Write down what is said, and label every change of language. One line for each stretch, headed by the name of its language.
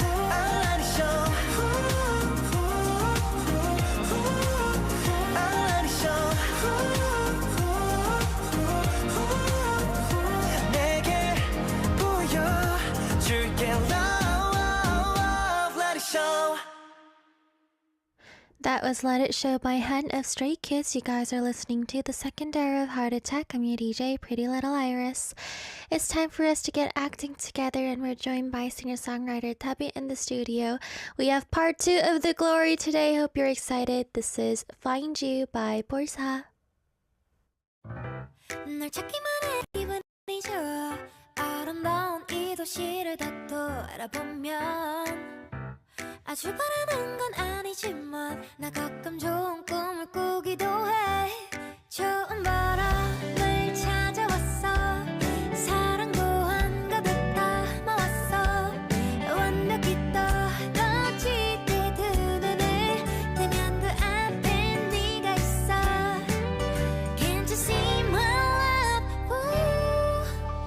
English: I'll let it show I'll let it show
Korean: 내게 보여줄게
English: love let it show That was Let It Show by Hen of Stray Kids. You guys are listening to the second hour of Heart Attack. I'm your DJ, Pretty Little Iris. It's time for us to get acting together, and we're joined by singer-songwriter Tabby in the studio. We have part 2 of The Glory today. Hope you're excited. This is Find You by Borsa.
Korean: 널 찾기만 해 기분이 좋아 아름다운 이 도시를 다 돌아보면 아주 바라는 건 아니지만 나 가끔 좋은 꿈을 꾸기도 해 좋은 바람을 찾아왔어 사랑도 한가득 담아왔어 완벽히 떨어질 때 두 눈을 뜨면 그 앞에 네가 있어
English: Can't you see my love Ooh.